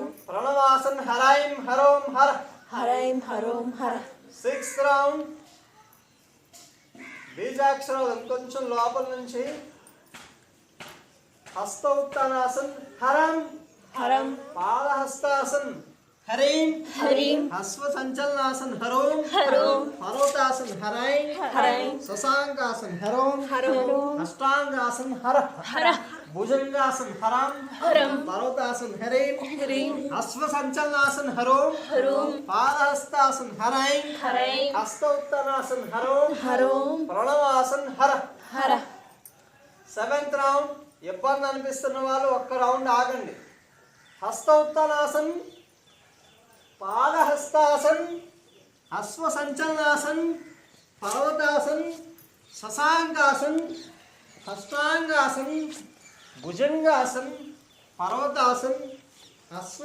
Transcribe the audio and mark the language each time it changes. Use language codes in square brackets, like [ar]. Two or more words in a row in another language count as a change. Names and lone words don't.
[sa] ప్రణవాసన్ హరైం హరోం హర. హరైం హరోం హర. [en] sixth round [te] బీజాక్షరాలు కొంచెం లోపల నుంచి. [sa] హస్త ఉత్తానాసన్ హరం హరం పాదహస్తాసన్ हरीं हरीं हस्व संचलनासन हरों हरों पर्वतासन हराई हराई शशांकासन हरों हरों अष्टांगासन हर हरः भुजंगासन हरम हरं पर्वतासन हरीं ह्रीं हस्व संचलनासन हरों हरों पादहस्तासन हराई हरैं हस्तोत्तरासन हरों हरों प्रणवासन हर हरः [te] 7th రౌండ్ ఇబ్బంది అనిపిస్తున్న వాళ్ళు ఒక్క రౌండ్ ఆగండి హస్త ఉత్తరాసన్ పాదహస్తాసన్ అశ్వ సంచలనాసన్ పర్వతాసన్ శశాంకాసన్ హస్తాంగాసన్ భుజంగాసన్ పర్వతాసన్ అశ్వ